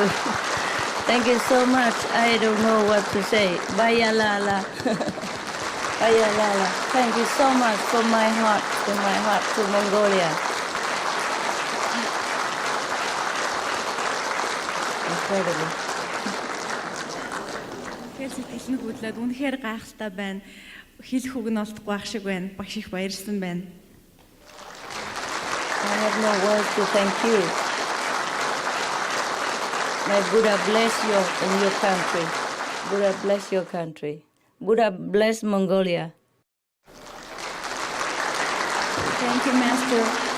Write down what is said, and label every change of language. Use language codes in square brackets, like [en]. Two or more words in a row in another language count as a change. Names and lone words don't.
[en] Thank you so much. I don't know what to say. [mn] Баярлалаа. Баярлалаа. [en] Thank you so much from my heart to Mongolia. Incredible. [mn] Тэгэхээр сэтгэл нь хөдлөөд үнэхээр гайхалтай байна. Хэлэх үг нь олдохгүй байх шиг байна. Багш их баярлсан байна. [en] I have no words to thank you. May Buddha bless you in your country. Buddha bless your country. Buddha bless Mongolia. Thank you, Master.